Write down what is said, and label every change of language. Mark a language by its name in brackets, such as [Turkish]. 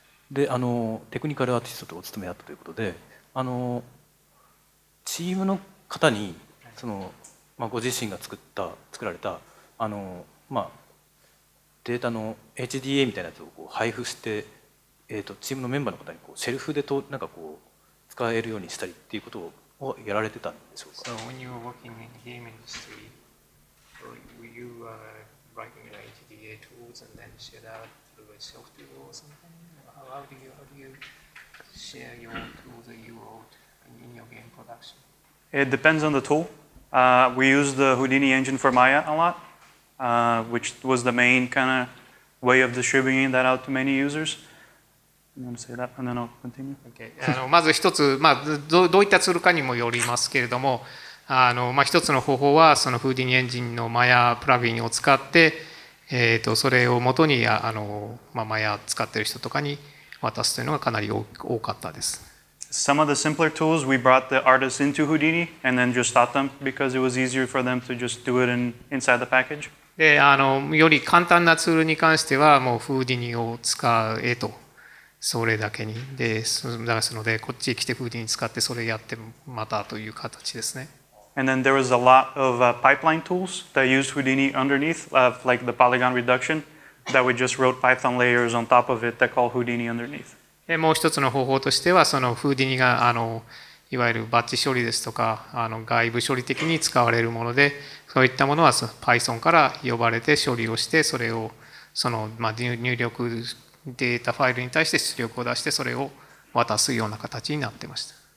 [Japanese] でテクニカルアーティストとお勤めだったということで、チームの方にその、ご自身が作られたデータの HDA みたいなやつをこう配布して、チームのメンバーの方にこうシェルフでなんかこう使えるようにしたりっていうことをやられてたんでしょうか。 [English] So when you were working in the game industry, were you writing HDA tools and then share that through a software or something? How do you share your tools that you wrote in your game production? It depends on the tool. We use the Houdini engine for Maya a lot, which was the main kind of way of distributing that out to many users. You want to say that, and then I'll continue. Okay. [Japanese] まず一つ、どういったツールかにもよりますけれども、一つの方法はそのフーディニエンジンのマヤプラグインを使って、それを元にマヤ使っている人とかに渡すというのがかなり多かったです。 [English] Some of the simpler tools, we brought the artists into Houdini and then just taught them because it was easier for them to just do it inside the package. [Japanese] でより簡単なツールに関してはもうフーディニを使えと。それだけにですので、こっちへ来てフーディニ使ってそれやってまたという形ですね。 [English] And then there was a lot of pipeline tools that used Houdini underneath, like the polygon reduction, that we just wrote Python layers on top of it that call Houdini underneath. [Japanese] でもう一つの方法としては、そのフーディニがいわゆるバッチ処理ですとか外部処理的に使われるもので、そういったものは Python から呼ばれて処理をして、それを入力データファイルに対して出力を出して、それを渡すような形になってました。